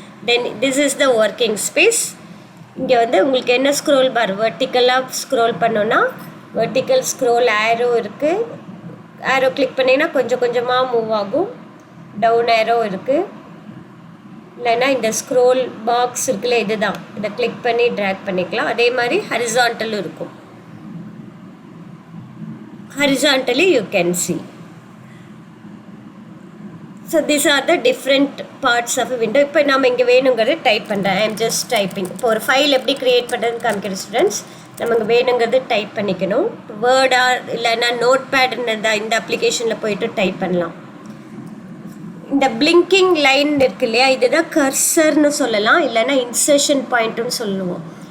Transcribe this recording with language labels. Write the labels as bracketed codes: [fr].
[en] Then this is the working space. [ta] இங்கே வந்து உங்களுக்கு என்ன ஸ்க்ரோல் பார், வெர்டிக்கலாக ஸ்க்ரோல் பண்ணோன்னா வெர்டிக்கல் ஸ்க்ரோல் ஆரோ இருக்குது. ஆரோ கிளிக் பண்ணிங்கன்னா கொஞ்சம் கொஞ்சமாக மூவ் ஆகும். டவுன் ஆரோ இருக்குது. இல்லைன்னா இந்த ஸ்க்ரோல் பாக்ஸ் இருக்குல்ல, இதுதான், இதை கிளிக் பண்ணி ட்ராக் பண்ணிக்கலாம். அதே மாதிரி ஹரிசான்டலும் இருக்கும். [en] horizontally you can see. So these are the different parts of a window. [ta] இப்போ நம்ம இங்கே வேணுங்கிறது டைப் பண்ணுறேன். [en] I am just typing. [ta] இப்போ ஒரு ஃபைல் எப்படி க்ரியேட் பண்ணுறதுன்னு காமிக்கிற ஸ்டூடெண்ட்ஸ், நமக்கு வேணுங்கிறது டைப் பண்ணிக்கணும். வேர்டா இல்லைன்னா நோட் பேடுன்றதா இந்த அப்ளிகேஷனில் போயிட்டு டைப் பண்ணலாம். இந்த பிளிங்கிங் லைன் இருக்கு இல்லையா, இதுதான் கர்சர்னு சொல்லலாம், இல்லைன்னா இன்சர்ஷன் பாயிண்ட்டுன்னு சொல்லுவோம்.